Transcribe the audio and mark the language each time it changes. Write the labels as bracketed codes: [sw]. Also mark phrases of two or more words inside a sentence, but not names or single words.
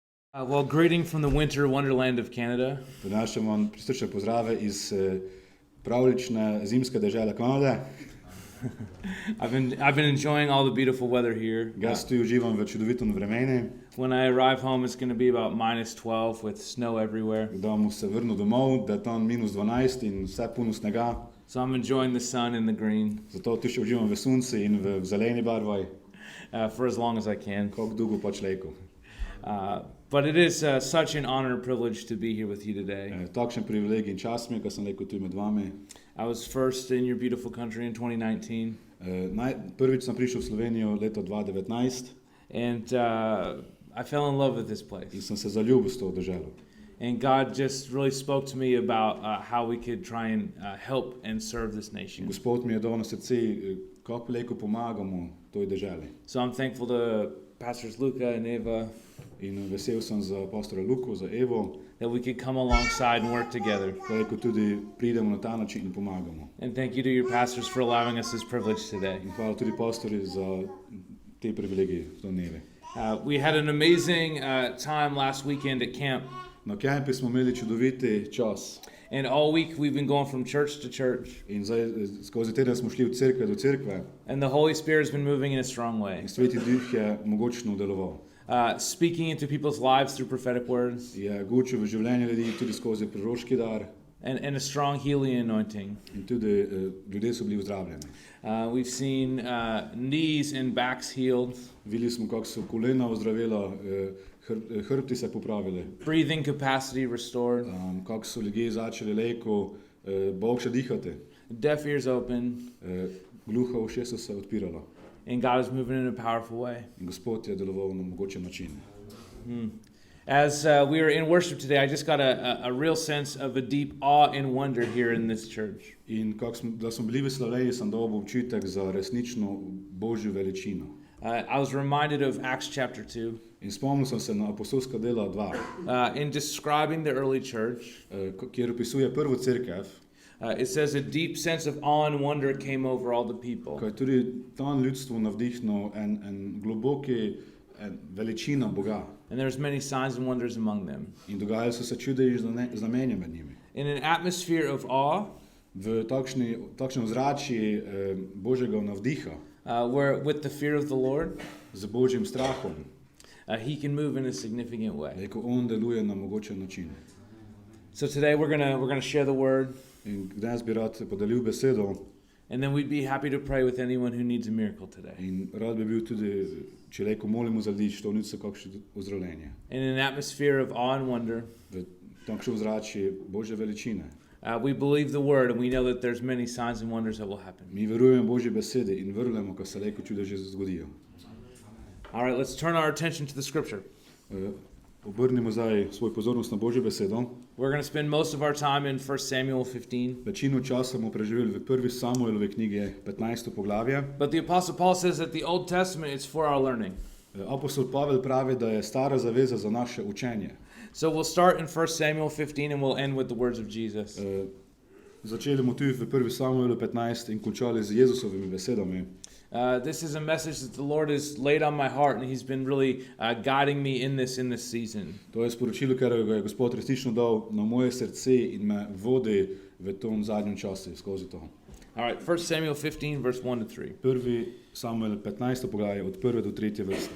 [en] Well, greeting from the winter wonderland of Canada. [sl] Prinašam vam prisrčne pozdrave iz pravlične zimske dežele Kanade. [en] I've been enjoying all the beautiful weather here. [sl] Jaz tu uživam v čudovitem vremenu. [en] When I arrive home, it's going to be about -12 with snow everywhere. [sl] Da mu se vrnu domov, da je tam -12 in vse puno snega. [en] So I'm enjoying the sun and the green [sl] Zato tu še uživam v sunci in v zeleni barvi, [en] for as long as I can. [sl] koliko dolgo pač lejko. [en] But it is such an honor and privilege to be here with you today. [sl] Takšen privilegij in čast mi je, ko sem lejko tu med vami. [en] I was first in your beautiful country in 2019. [sl] Prvič sem prišel v Slovenijo leto 2019 [en] And I fell in love with this place. [sl] in sem se zaljubil s to deželo. [en] And God just really spoke to me about how we could try and help and serve this nation. [sl] Gospod mi je dal na srce, kako lejko pomagamo toj deželi. [en] So I'm thankful to Pastors Luca and Eva [sl] In vesel sem za pastora Luko, za Evo, [en] that we could come alongside and work together. [sl] da lejko tudi pridemo na ta način in pomagamo. [en] And thank you to your pastors for allowing us this privilege today. [sl] In hvala tudi pastori za te privilegije, za dneve. [en] We had an amazing time last weekend at camp. [sl] Na kempi smo imeli čudoviti čas. [en] And all week we've been going from church to church. [sl] In zdaj skozi teden smo šli od cerkve do cerkve [en] And the Holy Spirit has been moving in a strong way. [sl] in Sveti Duh je mogočno deloval. [en] Speaking into people's lives through prophetic words [sl] Je gučil v življenje ljudi tudi skozi proroški dar [en] and a strong healing anointing. [sl] in tudi ljudje so bili ozdravljeni. [en] We've seen knees and backs healed, [sl] Videli smo, kako so kolena ozdravila, hrbti se popravili, [en] breathing capacity restored, [sl] kako so ljudje začeli lejko boljše dihati, [en] deaf ears open, [sl] gluha ušesa se odpirala. [en] and God is moving in a powerful way. [sl] In Gospod je deloval na mogočen način. [en] As we were in worship today, I just got a real sense of a deep awe and wonder here in this church. [sl] In da smo bili v slavljenju, sem dobil občutek za resnično Božjo veličino. [en] I was reminded of Acts chapter 2. [sl] In spomnil sem se na apostolska dela 2, [en] In describing the early church, [sl] kjer opisuje prvo cerkev, [en] it says a deep sense of awe and wonder came over all the people. [sl] ko je tudi tam ljudstvo navdihnil en globoki veličina Boga. [en] And there's many signs and wonders among them. [sl] In dogajali so se čude in znamenja med njimi. [en] In an atmosphere of awe, [sl] V takšnem ozračju Božjega navdiha, [en] where with the fear of the Lord, [sl] z Božjim strahom, [en] He can move in a significant way. [sl] ko on deluje na mogočen način. [en] So today we're gonna share the word, [sl] In danes bi rad podelil besedo [en] and then we'd be happy to pray with anyone who needs a miracle today. [sl] in rad bi bil tudi, če lejko molimo za ljudi, što niso kakšno ozdravljenje. [en] In an atmosphere of awe and wonder, [sl] V takšnem ozračju Božje veličine. [en] we believe the word, and we know that there's many signs and wonders that will happen. [sl] Mi verujemo Božji besedi in verujemo, ko se lejko čude že zgodijo. [en] All right, let's turn our attention to the scripture. [sl] Obrnimo zdaj svoj pozornost na Božjo besedo. [en] We're going to spend most of our time in 1 Samuel 15. [sl] Večino časa bomo preživeli v 1. Samuelove knjige, 15. poglavje. [en] But the Apostle Paul says that the Old Testament is for our learning. [sl] Apostol Pavel pravi, da je stara zaveza za naše učenje. [en] So we'll start in 1 Samuel 15 and we'll end with the words of Jesus. [sl] Začeli bomo tudi v 1. Samuelu 15 in končali z Jezusovimi besedami. [en] This is a message that the Lord has laid on my heart, and He's been really guiding me in this season. [sl] To je sporočilo, ker ga je Gospod resnično dal na moje srce in me vodi v tom zadnjem času skozi to. [en] All right, 1 Samuel 15, verse 1 to 3. [sl] 1. Samuel 15. poglavje od 1. do 3. vrste.